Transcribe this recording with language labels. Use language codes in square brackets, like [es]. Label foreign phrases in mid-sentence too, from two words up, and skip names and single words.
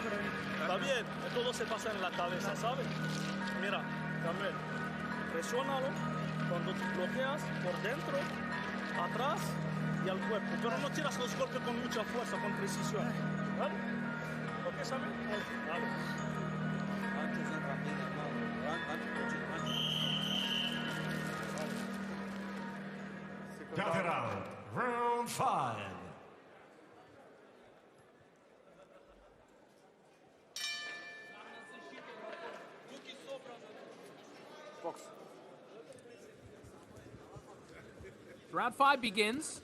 [es] Está bien, todo se pasa en la cabeza, ¿sabes? Mira, también, presiónalo cuando te bloqueas por dentro, atrás y al cuerpo. Pero no tiras los golpes con mucha fuerza, con precisión, ¿vale? ¿Ok, sabes? Vale. [ru] Pятый раунд. [en] Round 5. Round 5 begins.